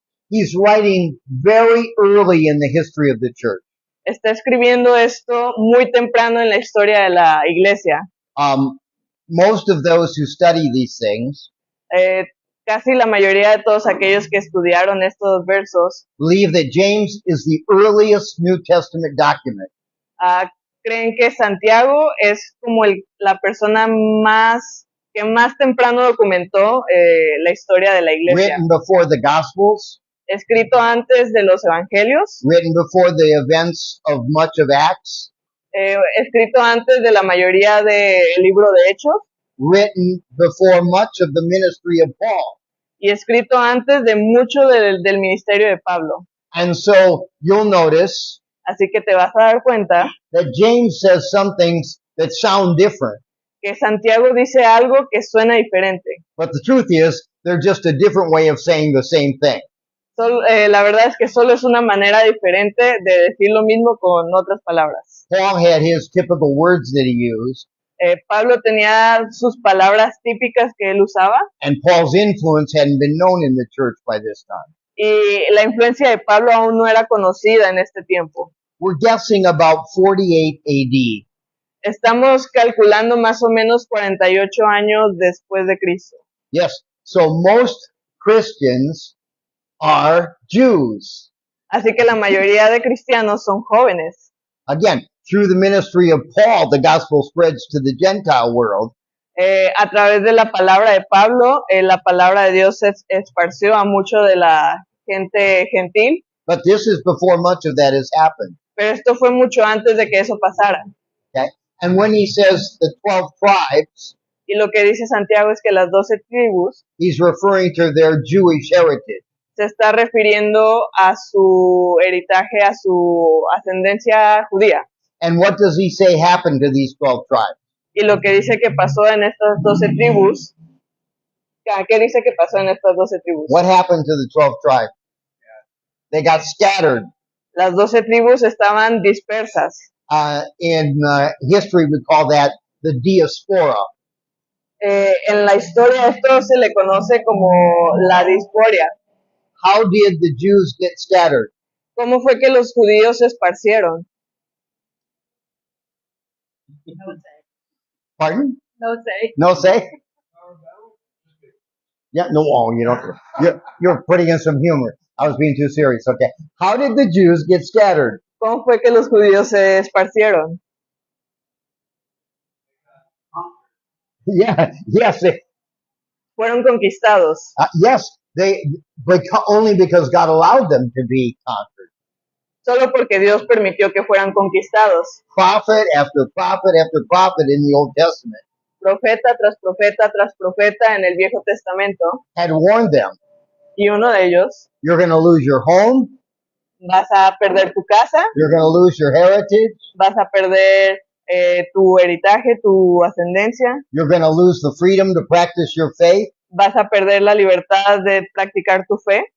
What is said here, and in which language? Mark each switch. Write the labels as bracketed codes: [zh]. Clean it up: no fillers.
[en] He's writing very early in the history of the church. [es] Está escribiendo esto muy temprano en la historia de la iglesia. [en] Most of those who study these things [es] Casi la mayoría de todos aquellos que estudiaron estos versos [en] believe that James is the earliest New Testament document. [es] creen que Santiago es como la persona que más temprano documentó la historia de la iglesia. [en] Written before the Gospels, [es] Escrito antes de los evangelios, [en] written before the events of much of Acts, [es] escrito antes de la mayoría del libro de Hechos [en] written before much of the ministry of Paul. [es] y escrito antes de mucho del ministerio de Pablo. [en] And so you'll notice [es] Así que te vas a dar cuenta [en] that James says some things that sound different. [es] que Santiago dice algo que suena diferente. [en] But the truth is, they're just a different way of saying the same thing. [es] La verdad es que solo es una manera diferente de decir lo mismo con otras palabras. [en] Paul had his typical words that he used, [es] Pablo tenía sus palabras típicas que él usaba [en] and Paul's influence hadn't been known in the church by this time. [es] y la influencia de Pablo aún no era conocida en este tiempo. [en] We're guessing about 48 AD. [es] Estamos calculando más o menos 48 años después de Cristo. [en] Yes, so most Christians are Jews. [es] Así que la mayoría de cristianos son jóvenes. [en] Again, through the ministry of Paul, the gospel spreads to the Gentile world. [es] A través de la palabra de Pablo, la palabra de Dios se esparció a mucho de la gente gentil, [en] But this is before much of that has happened. [es] pero esto fue mucho antes de que eso pasara. [en] Okay? And when he says the 12 tribes, [es] Y lo que dice Santiago es que las 12 tribus [en] he's referring to their Jewish heritage. [es] se está refiriendo a su heritaje, a su ascendencia judía. [en] And what does he say happened to these 12 tribes? [es] Y lo que dice que pasó en estas 12 tribus, ¿qué dice que pasó en estas 12 tribus? [en] What happened to the 12 tribes? They got scattered. [es] Las 12 tribus estaban dispersas. [en] In history, we call that the diaspora. [es] En la historia esto se le conoce como la diaspora. [en] How did the Jews get scattered? [es] ¿Cómo fue que los judíos se esparcieron? [en] Pardon? [es] No sé. [en] No say? Yeah, no, oh, you don't. You're putting in some humor. I was being too serious. Okay. How did the Jews get scattered? [es] ¿Cómo fue que los judíos se esparcieron? [en] Yeah, yes, [es] Fueron conquistados. [en] yes. Only because God allowed them to be conquered. [es] Solo porque Dios permitió que fueran conquistados. [en] Prophet after prophet after prophet in the Old Testament [es] Profeta tras profeta tras profeta en el Viejo Testamento. [en] had warned them, [es] Y uno de ellos, [en] you're going to lose your home, [es] vas a perder tu casa, [en] you're going to lose your heritage, [es] vas a perder tu heritaje, tu ascendencia, [en] you're going to lose the freedom to practice your faith [es] vas a perder la libertad de practicar tu fe